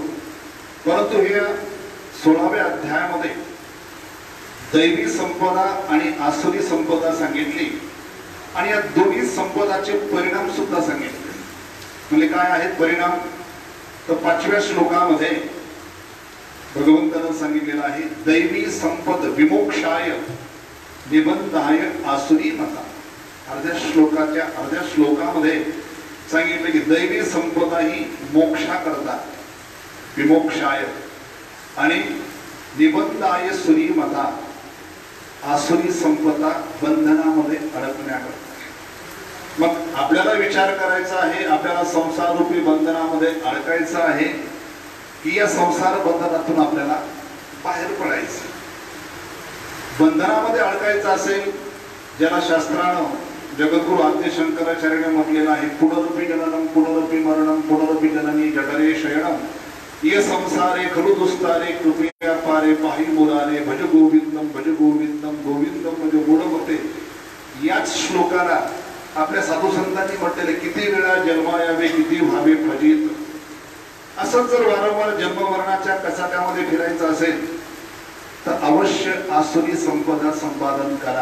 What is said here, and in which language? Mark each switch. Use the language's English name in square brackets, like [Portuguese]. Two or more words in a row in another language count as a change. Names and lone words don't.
[Marathi] परंतु या 16व्या अध्यायामध्ये दैवी संपदा आणि आसुरी संपदा सांगितली आणि या दोन्ही संपदाचे परिणाम सुद्धा सांगितले. म्हणजे काय आहेत परिणाम, तर 5व्या श्लोकामध्ये भगवंतानं सांगितलेलं आहे [Sanskrit] दैवी संपद विमोक्षाय निबंधाय आसुरी मता. [Marathi] अर्ध्या श्लोकामध्ये सांगितलं की दैवी संपदा ही मोक्षा करतात, विमोक्षाय, आणि [Sanskrit] निबंधाय सुरी मता, [Marathi] आसुरी संपदा बंधनामध्ये अडकण्याकरता. मग आपल्याला विचार करायचा आहे, आपल्याला संसार रूपी बंधनामध्ये अडकायचं आहे की या संसार बंधनातून आपल्याला बाहेर पडायचं. बंधनामध्ये अडकायचं असेल, ज्याला शास्त्रानं जगद्गुरु आद्य शंकराचार्याने म्हटलेलं आहे [Sanskrit] पुनरपि जननम पुनरपि मरणम पुनरपि जननी जठरे शयनम ये संसारे खलु दुस्तारे कृपया पारे पाहि मुरारे भज गोविंदम गोविंदम [Marathi] म्हणजे गुणमते. याच श्लोकाला आपल्या साधू संतांनी म्हटलेले किती वेळा जन्मायावे किती व्हावे फजित. असंच जर वारंवार जन्म मरणाच्या कचाट्यामध्ये फिरायचं असेल तर अवश्य आसुरी संपदा संपादन करा.